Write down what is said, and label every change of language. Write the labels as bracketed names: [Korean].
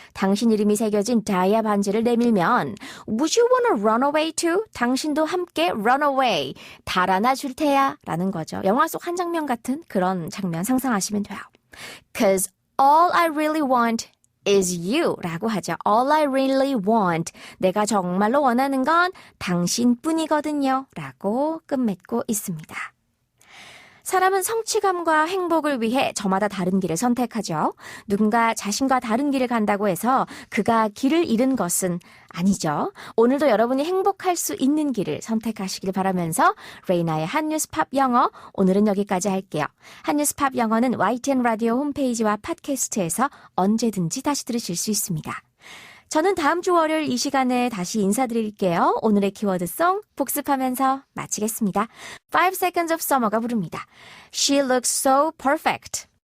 [Korean] 당신 이름이 새겨진 다이아 반지를 내밀면 [English] Would you wanna run away too? [Korean] 당신도 함께 [English] run away. [Korean] 달아나 줄 테야 라는 거죠. 영화 속 한 장면 같은 그런 장면 상상하시면 돼요. [English] Cause all I really want is you 라고 하죠. All I really want. [Korean] 내가 정말로 원하는 건 당신뿐이거든요 라고 끝맺고 있습니다. 사람은 성취감과 행복을 위해 저마다 다른 길을 선택하죠. 누군가 자신과 다른 길을 간다고 해서 그가 길을 잃은 것은 아니죠. 오늘도 여러분이 행복할 수 있는 길을 선택하시길 바라면서 레이나의 한뉴스 팝 영어 오늘은 여기까지 할게요. 한뉴스 팝 영어는 YTN 라디오 홈페이지와 팟캐스트에서 언제든지 다시 들으실 수 있습니다. 저는 다음 주 월요일 이 시간에 다시 인사드릴게요. 오늘의 키워드송 복습하면서 마치겠습니다. 5 Seconds of Summer가 부릅니다. [English] She looks so perfect.